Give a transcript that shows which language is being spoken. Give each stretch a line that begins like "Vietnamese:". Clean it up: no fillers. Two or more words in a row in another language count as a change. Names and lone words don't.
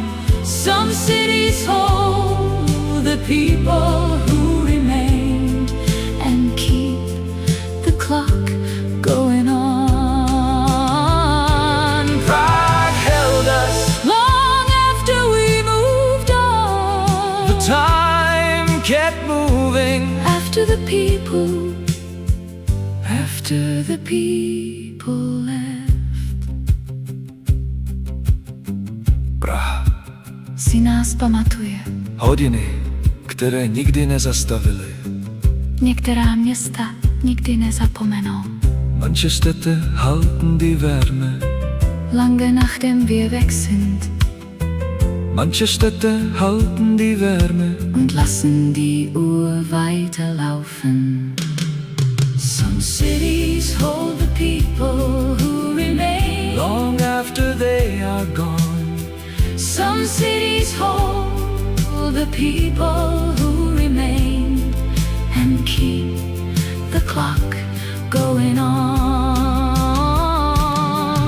English: Some cities hold the people who remained and keep the clock going on. Prague held us Long after we moved on. The time kept moving After the people left.
Czech: Praha. Si nás pamatuje. Hodiny, které nikdy nezastavily. Některá města nikdy nezapomenou.
German: Manchester halten die Wärme. Lange nachdem wir weg sind Manchester halten die Wärme. und lassen die Uhr weiterlaufen.
English: Some cities hold the people who remain long after they are gone. Some cities hold the people who remain and keep the clock going on.